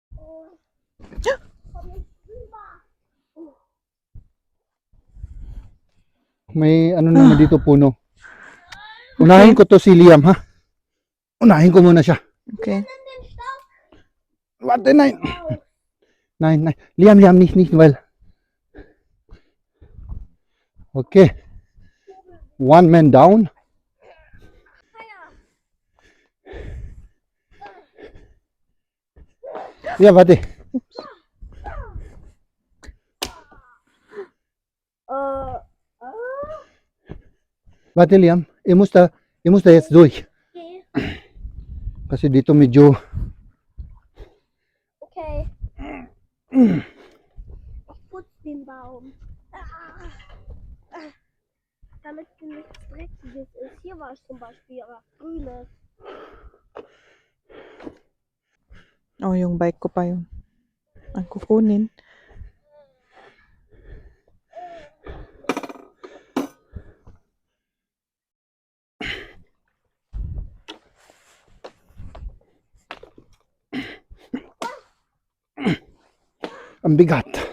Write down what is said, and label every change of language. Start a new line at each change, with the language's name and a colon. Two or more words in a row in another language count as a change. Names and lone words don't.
German: Komm nicht rüber.
Filipino: May ano naman dito puno. Unahin ko to si Liam, ha? Unahin ko muna siya. Okay.
German: Nimm den Stock Warte, nein. raus. Nein, nein. Liam, nicht, weil. Okay.
English: One man down.
German: Ja, warte. Äh, Warte, Liam. Ihr müsst da jetzt durch. okay.
Filipino: Kasi dito medyo
German: Okay. Ich putze den Baum. Damit nichts Dreckiges ist. Hier war es zum Beispiel was Grünes.
Filipino: Oh, yung bike ko pa yun. Ang kukunin. ang bigat.